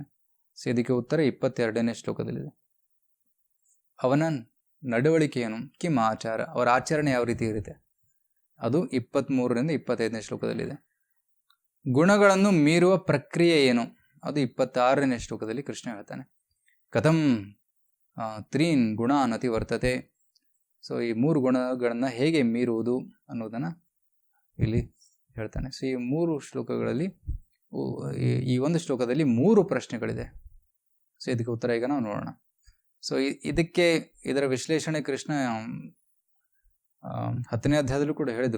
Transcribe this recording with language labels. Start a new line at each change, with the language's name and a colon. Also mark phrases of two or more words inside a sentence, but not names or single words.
Kannada: ಸೊ ಇದಕ್ಕೆ ಉತ್ತರ 22ನೇ ಶ್ಲೋಕದಲ್ಲಿದೆ. ಅವನ ನಡವಳಿಕೆ ಏನು?
Sanskrit: ಕಿಮ್ ಆಚಾರ,
Kannada: ಅವರ ಆಚರಣೆ ಯಾವ ರೀತಿ ಇರುತ್ತೆ, ಅದು 23ರಿಂದ 25ನೇ ಶ್ಲೋಕದಲ್ಲಿದೆ. ಗುಣಗಳನ್ನು ಮೀರುವ ಪ್ರಕ್ರಿಯೆ ಏನು, ಅದು 26ನೇ ಶ್ಲೋಕದಲ್ಲಿ ಕೃಷ್ಣ ಹೇಳ್ತಾನೆ.
Sanskrit: ಕಥಂ ತ್ರೀನ್ ಗುಣಾನ್ ಅತಿ ವರ್ತತೆ.
Kannada: ಸೊ ಈ 3 ಗುಣಗಳನ್ನು ಹೇಗೆ ಮೀರುವುದು ಅನ್ನೋದನ್ನು ಇಲ್ಲಿ ಹೇಳ್ತಾನೆ. ಸೊ ಈ 3 ಶ್ಲೋಕಗಳಲ್ಲಿ ಈ ಒಂದು ಶ್ಲೋಕದಲ್ಲಿ 3 ಪ್ರಶ್ನೆಗಳಿದೆ. ಸೊ ಇದಕ್ಕೆ ಉತ್ತರ ಈಗ ನಾವು ನೋಡೋಣ. ಸೊ ಇದರ ವಿಶ್ಲೇಷಣೆ ಕೃಷ್ಣ 10ನೇ ಅಧ್ಯಾಯದಲ್ಲೂ ಕೂಡ ಹೇಳಿದರು.